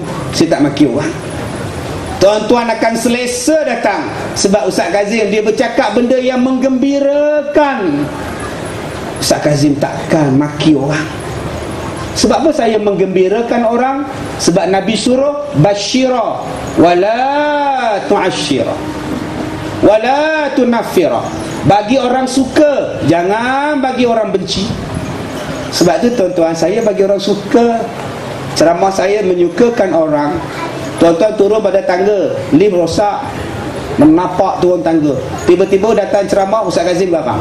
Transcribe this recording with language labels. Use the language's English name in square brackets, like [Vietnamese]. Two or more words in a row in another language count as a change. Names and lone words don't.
[Malay] Saya tak maki orang. Tuan-tuan akan selesa datang. Sebab Ustaz Kazim dia bercakap benda yang menggembirakan. Ustaz Kazim takkan maki orang. Sebab apa saya menggembirakan orang? Sebab Nabi suruh [Arabic] بشروا ولا تعسروا ولا تنفروا. [Malay] Bagi orang suka, jangan bagi orang benci. Sebab tu tuan-tuan, saya bagi orang suka. Ceramah saya menyukakan orang. Tuan-tuan turun pada tangga, lift rosak, menapak turun tangga. Tiba-tiba datang ceramah Ustaz Kazim belakang.